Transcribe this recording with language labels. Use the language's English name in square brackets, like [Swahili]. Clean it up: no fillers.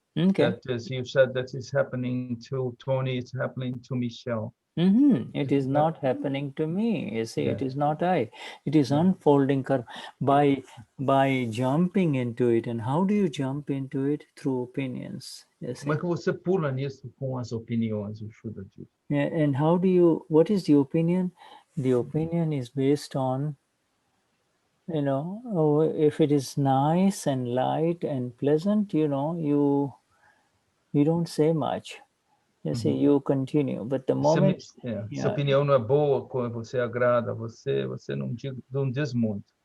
[English] Okay. That is, you said that it's happening to Tony, it's happening to Michelle. It is not happening to me. You see, It is not I. It is unfolding karma by jumping into it. And how do you jump into it? Through opinions. You see? [Portuguese] Como é que você pula nisso com as opiniões, o Shuddha diz? [English] Yeah, and what is the opinion? The opinion is based on, if it is nice and light and pleasant, you don't say much. You see, you continue. But the moment... [Portuguese] Se a opinião não é boa, quando você agrada, você não diz muito.